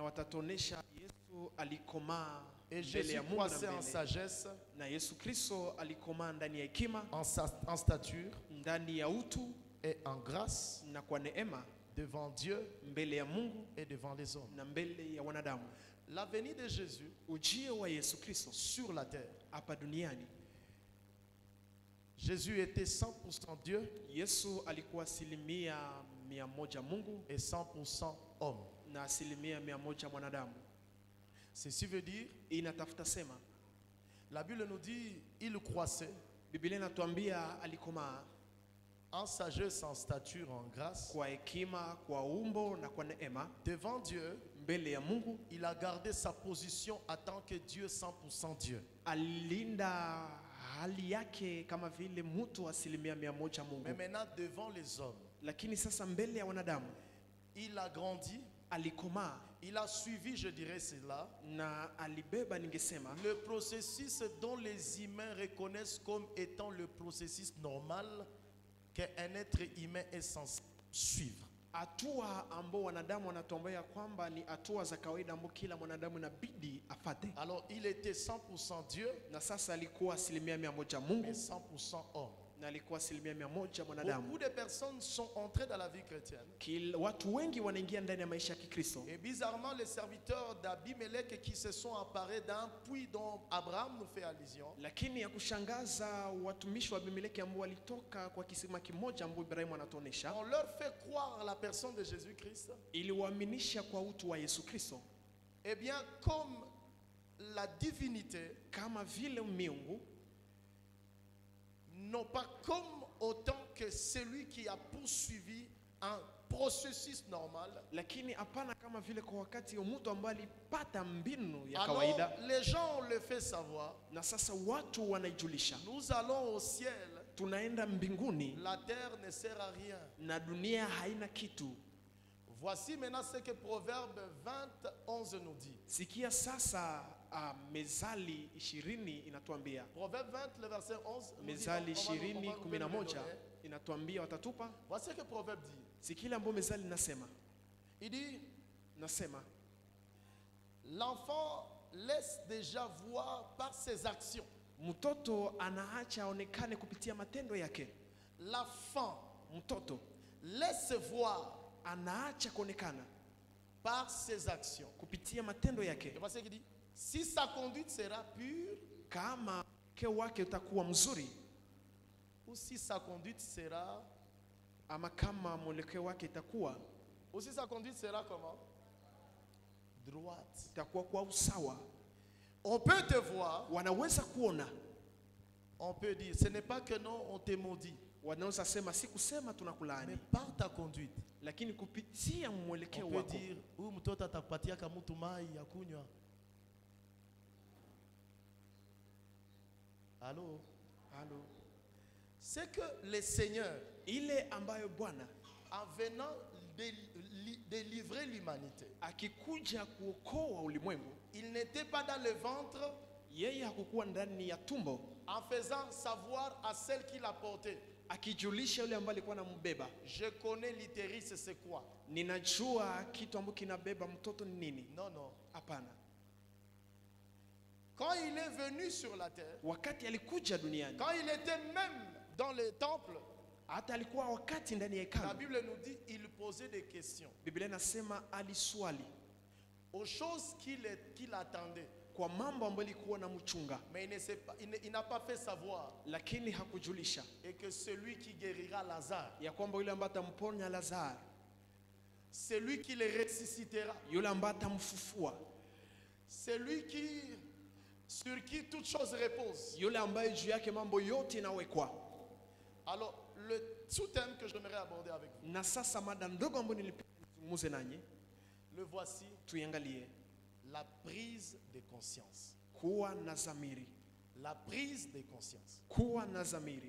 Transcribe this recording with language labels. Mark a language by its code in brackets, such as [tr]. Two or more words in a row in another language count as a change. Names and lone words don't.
[fr] Et Jésus croissait en sagesse, en stature et en grâce devant Dieu et devant les hommes. La venue de Jésus sur la terre Jésus était 100% Dieu [sw] Yesu alikuwa asilimia 100 Mungu [fr] et 100% homme. [sw] na asilimia 100 mwanadamu. [fr] Ceci veut dire, [sw] Inatafuta sema, [fr] la Bible nous dit, il croissait [sw] Biblia inatuambia alikomaa [fr] en sagesse, en stature, en grâce. [sw] kwa hekima, kwa umbo na kwa neema [fr] Devant Dieu, [sw] mbele ya Mungu. [fr] il a gardé sa position en tant que Dieu, 100% Dieu. [sw] Alinda hali yake kama vile mtu asilimia 100 Mungu. [fr] Mais maintenant, devant les hommes, [sw] Lakini sasa mbele ya wanadamu [fr] il a grandi, [sw] alikomaa [fr] il a suivi, je dirais cela, [sw] na alibeba, ningesema, [fr] le processus dont les humains reconnaissent comme étant le processus normal qu'un être humain est censé suivre. [sw] hatua ambao wanadamu wanatuambia kwamba ni hatua za kawaida ambao kila mwanadamu inabidi afate. [fr] Alors, il était 100% Dieu, [sw] Na sasa alikuwa asilimia 100 Mungu [fr] mais 100% homme. [sw] na alikuwa asilimia 100 mwanadamu. [fr] Beaucoup de personnes sont entrées dans la vie chrétienne. [sw] Watu wengi wanaingia ndani ya maisha ya Kikristo. [fr] Et bizarrement, les serviteurs d'Abimelech qui se sont emparés d'un puits dont Abraham nous fait allusion, [sw] Lakini ya kushangaza, watumishi wa Abimeleki ambao walitoka kwa kisima kimoja ambao Ibrahimu anatuonesha, [fr] on leur fait croire à la personne de Jésus-Christ. [sw] ili waaminisha kwa utu wa Yesu Kristo. [fr] Eh bien, comme la divinité, [sw] Kama vile miungu, [fr] non pas comme autant que celui qui a poursuivi un processus normal. [sw] lakini hapana kama vile kwa wakati wa mtu ambaye alipata mbinu ya [fr] Alors, [sw] kawaida. [fr] les gens ont le fait savoir. [sw] Na sasa watu wanaijulisha, [fr] Nous allons au ciel. [sw] tunaenda mbinguni [fr] La terre ne sert à rien. [sw] na dunia haina kitu. [fr] Voici maintenant ce que Proverbe 20, 11 nous dit. [sw] Sikia sasa, Mezali 20 inatuambia, [fr] Proverbe 20, le verset 11. nous dit, [sw] Mezali [fr] on va nous 20:11 donner. [sw] inatuambia watatupa. [fr] Voici ce que Proverbe dit. [sw] Sikila ambapo Mezali nasema, [fr] Il dit, [sw] nasema [fr] l'enfant laisse déjà voir par ses actions. [sw] mtoto anaacha aonekane kupitia matendo yake. [fr] L'enfant [sw] Mtoto [fr] laisse voir [sw] anaacha kuonekana [fr] par ses actions. [sw] kupitia matendo yake. [fr] Et voici ce qu'il dit. Si sa conduite sera pure, [sw] Kama mke wake utakuwa mzuri, [fr] ou si sa conduite sera, [sw] ama kama mwelekeo wake itakuwa [fr] ou si sa conduite sera comment? Droite. [sw] itakuwa kwa usawa, [fr] On peut te voir, [sw] wanaweza kuona, [fr] on peut dire, ce n'est pas que non, on te maudit, [sw] wanaweza sema si kusema [fr] mais [sw] tunakulaani, [fr] par ta conduite. [sw] lakini kupitia [fr] On [sw] mwelekeo [fr] peut [sw] wako. dire, huyu mtoto atakupatia kama mtu mai ya kunywa. [fr] Allô? [sw] Halo. [fr] C'est que le Seigneur, [sw] Ile ambayo Bwana [fr] en venant délivrer l'humanité, [sw] akikuja kuokoa ulimwengu, [fr] il n'était pas dans le ventre [sw] yeye hakukuwa ndani ya tumbo [fr] en faisant savoir à celle qui l'a porté. [sw] akijulisha yule ambaye alikuwa anambeba, [fr] Je connais l'utérus, c'est quoi? [sw] ninajua kitu ambacho kinabeba mtoto ni nini. [fr] Non, non. [sw] Hapana. [fr] Quand il est venu sur la terre, [sw] Wakati alikuja duniani, [fr] quand il était même dans le temple, [sw] hata alikuwa wakati ndani ya [fr] la [sw] hekalu, [fr] Bible nous dit il posait des questions [sw] Biblia inasema aliswali [fr] aux choses qu'il attendait. [sw] kwa mambo ambayo ilikuwa na mchunga, [fr] Mais il n'a pas fait savoir [sw] lakini hakujulisha [fr] et que celui qui guérira Lazare, [sw] ya kwamba yule ambaye atamponya Lazaro, [fr] celui qui le ressuscitera, [sw] yule ambaye atamfufua, [fr] celui sur qui toute chose repose. [sw] yule ambaye juu yake mambo yote inawekwa. [fr] Alors, le sous-thème que j'aimerais aborder avec vous, [sw] Na sasa mada ndogo ambayo nilizungumze nanyi, [fr] le voici, [sw] tuiangalie: [fr] la prise de conscience. [sw] kuwa na dhamiri. [fr] La prise de conscience. [sw] Kuwa na dhamiri.